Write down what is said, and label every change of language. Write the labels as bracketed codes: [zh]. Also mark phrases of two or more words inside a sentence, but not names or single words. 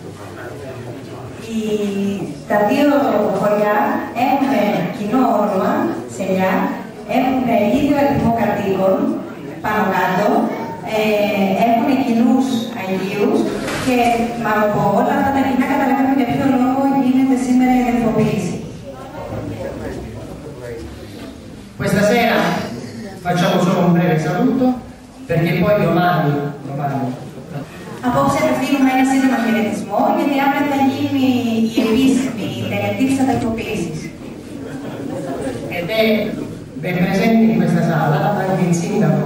[el] Τα δύο χωριά έχουν κοινό όνομα, Σελιά, έχουν ίδιο αριθμό κατοίκων πάνω κάτω, έχουν κοινούς Αγίους και από όλα αυτά τα κοινά καταλαβαίνουμε για ποιο λόγο γίνεται σήμερα η αδελφοποίηση. [it] Questa sera facciamo solo un breve saluto perché poi domani [el] Απόψε απευθύνουμε ένα σύντομο χαιρετισμό, γιατί αύριο θα γίνει η επίσημη τελετή της αδελφοποίησης. [it] Ed è presente in questa sala anche il sindaco,